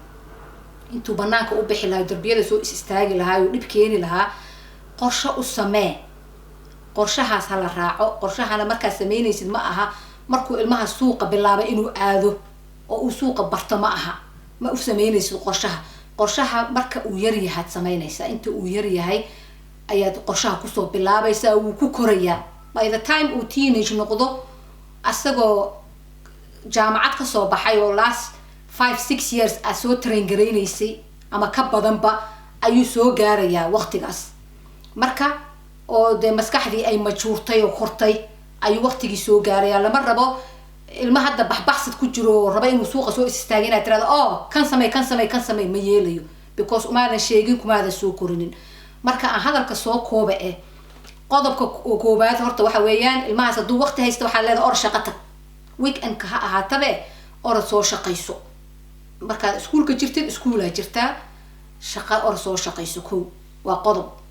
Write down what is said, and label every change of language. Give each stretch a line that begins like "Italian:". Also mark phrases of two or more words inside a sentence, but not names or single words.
Somali: intuu banaanka u bixi lahaa darbiyada soo istaagi lahaa oo dib keeni lahaa qorshe u samee qorshahaas hala raaco qorshahana marka sameynaysid ma aha markuu ilmaha suuqa bilaabo inuu aado oo uu suuqa barto ma aha ma u sameynaysid qorshaha marka uu yar yahay sameynaysa inta uu yar yahay ayaad qorshaha ku soo bilaabaysaa uu ku korayaa
English: by the time
Somali: uu teenage noqdo asagoo jaamacad ka soo baxay oo
English: last 5-6 years
Somali: soo train gareynaysay ama ka badanba ayuu soo gaarayaa waqtigaas marka oo de maskaxdii ay majuurtay oo kortay ayuu waqtigii soo gaarayaa lama rabo ilmaha hadda baxbaxsad ku jiro raba inuu suuqa soo istaagay inaad tiraado kan samay ma yeelayo because umaadan sheegin kumaada soo korinin marka aan hadalka soo kooba qodobka koobaad horta waxa weeyaan ilmahaas haduu waqti haysto waxa leedahay or shaqo tag weekend-ka ha ahaatabe or soo shaqayso marka iskuulka jirtid iskuula jirtaa shaqo or soo shaqayso waa qodob